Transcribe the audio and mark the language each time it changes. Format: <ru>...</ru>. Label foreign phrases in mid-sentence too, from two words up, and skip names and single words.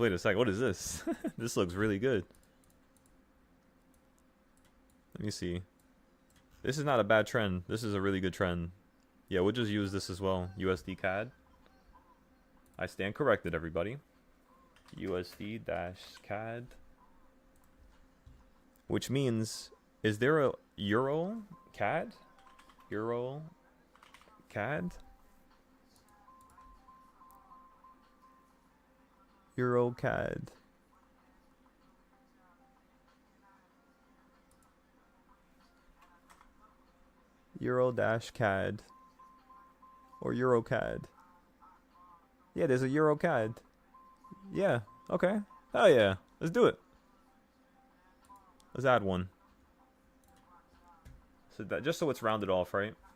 <en>Wait a second. What is this? This looks really good. Let me see. This is not a bad trend. This is a really good trend. Yeah, we'll just use this as well. USD CAD. I stand corrected, everybody. USD-CAD. Which means, is there a Euro CAD? Euro CAD? Euro CAD. Euro-CAD. Or EuroCAD. Yeah, there's a EuroCAD. Yeah, okay. Hell yeah. Let's do it. Let's add one. So that just so it's rounded off, right?</en>